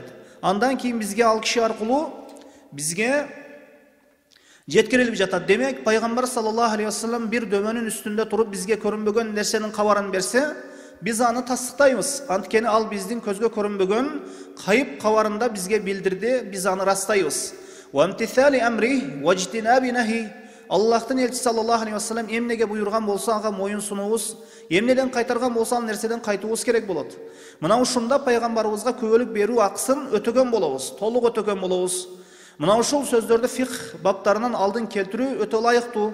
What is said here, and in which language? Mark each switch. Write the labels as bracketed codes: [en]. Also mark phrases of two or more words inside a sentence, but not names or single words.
[ky] Андан кийин бизге ал киши аркылуу бизге жеткирилип жатат. Демек, пайгамбар [ar] صلى الله عليه وسلم [ky] бир дөмөнүн үстүндө туруп бизге көрүнбөгөн нерсенин кабарын берсе, биз аны тастыктайбыз. Анткени ал биздин көзгө көрүнбөгөн кайып кабарында бизге билдирди, биз аны растайбыз. [ar] وامتثال أمره واجتناب نهيه. [ky] Аллахтын элчиси [ar] صلى الله عليه وسلم [ky] эмнеге буйруган болсо ага моюн сунуубуз, эмнеден кайтарган болсо ал нерседен кайтуубуз керек болот. Мына ушунда пайгамбарыбызга күбөлүк берүү акысын өтөгөн болобуз, толук өтөгөн болобуз. Мына ушул сөздөрдү фикх баптарынан алдын келтирүү өтө ылайыктуу.